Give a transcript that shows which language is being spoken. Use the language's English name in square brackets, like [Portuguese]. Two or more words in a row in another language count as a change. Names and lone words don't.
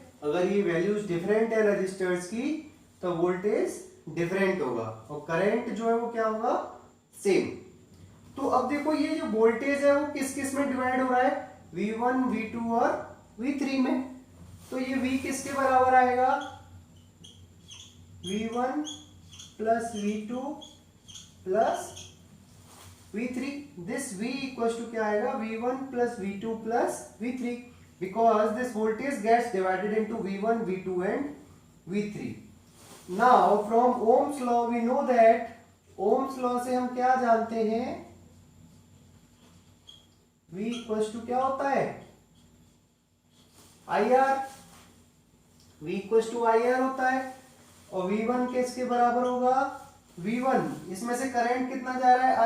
[Hindi] अगर ये [English] values different [Hindi] है रजिस्टर्स की तो [English] voltage different [Hindi] होगा और करंट जो है वो क्या होगा? सेम। तो अब देखो ये जो वोल्टेज है वो किस किस में डिवाइड हो रहा है? V1, V2 और V3 में। तो ये V किसके बराबर आएगा? [English] V1 plus V2 plus V3। this V equals to [Hindi] क्या आएगा? [English] V1 plus V2 plus V3, because this voltage gets divided into V1, V2 and V3। now from Ohm's law we know that, Ohm's law [Hindi] से हम क्या जानते हैं? [English] V equals to [Hindi] क्या होता है? IR। [English] V equals to IR [Hindi] होता है और V1 किसके बराबर होगा? V1, इसमें से करंट कितना जा रहा है?